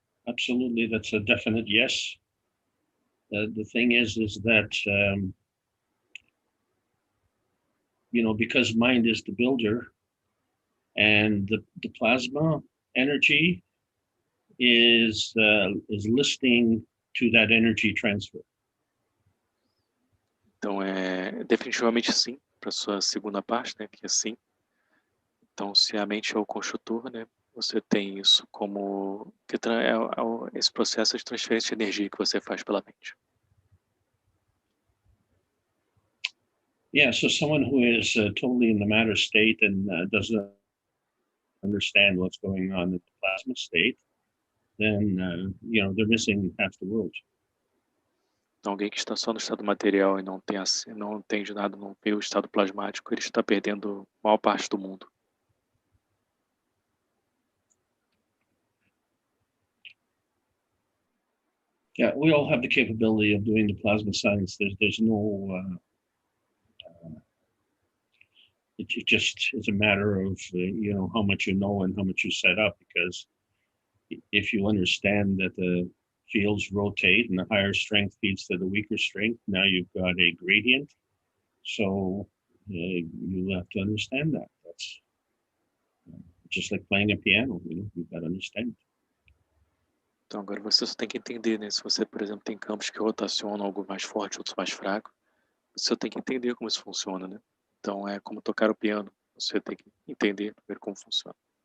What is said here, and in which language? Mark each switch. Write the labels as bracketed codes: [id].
[en] Absolutely, that's a definite yes. The thing is that, because mind is the builder, and the plasma energy is listening to that energy transfer. [pt] Então, definitivamente sim, para a sua segunda parte, né, que é sim. Então, se a mente é o construtor, né, você tem isso como esse processo de transferência de energia que você faz pela mente. [en] Yeah, so someone who is totally in the matter state and doesn't understand what's going on in the plasma state, then they're missing half the world. [pt] Então, alguém que está só no estado material e não entende nada, não vê o estado plasmático, ele está perdendo a maior parte do mundo. [en] Yeah, we all have the capability of doing the plasma science. There's no. It just is a matter of how much you know and how much you set up. Because if you understand that the fields rotate and the higher strength feeds to the weaker strength, now you've got a gradient. So you have to understand that. That's just like playing a piano. You've got to understand. [pt] Então agora você só tem que entender, né? Se você, por exemplo, tem campos que rotacionam, alguns mais fortes, outros mais fracos, você só tem que entender como isso funciona, né? Então é como tocar o piano, você tem que entender primeiro como funciona.